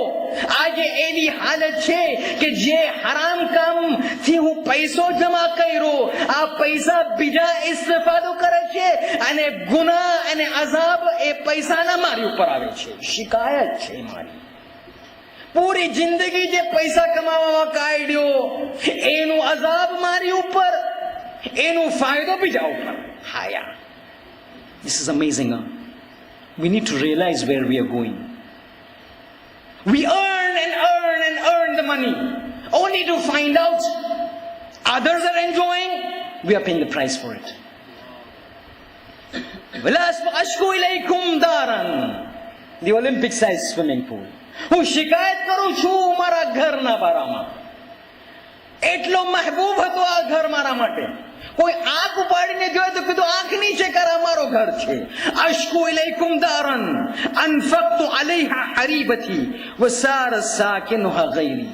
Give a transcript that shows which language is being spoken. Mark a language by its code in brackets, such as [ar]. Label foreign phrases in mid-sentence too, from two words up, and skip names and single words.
[gu] આજે એવી હાલત છે કે જે હરામ કામ થી હું પૈસો જમા કર્યો, આ પૈસા બીજા ઇસ્તફાદો કરે છે અને ગુનાહ અને અઝાબ એ પૈસાના મારી ઉપર આવે છે. શિકાયત છે મારી. પૂરી જિંદગી જે પૈસા કમાવામાં કાઢ્યો એનું અઝાબ મારી ઉપર, એનું ફાયદો બીજા ઉપર. હાયા. [en] This is amazing. We need to realize where we are going. We earn and earn and earn the money only to find out others are enjoying. We are paying the price for it. [ar] أشكو إليكم دارًا, [en] the Olympic size swimming pool. [gu] હું શિકાયત કરું છું મારા ઘરના બારામાં. એટલો મહેબૂબ હતો આ ઘર મારા માટે. કોઈ આંખ ઉપાડીને જોયે તો કીધું આંખ નીચે કર, અમારો ઘર છે. [ar] أشكو إليكم دارًا أنفقت عليها حريبتي وصار ساكنها غيري.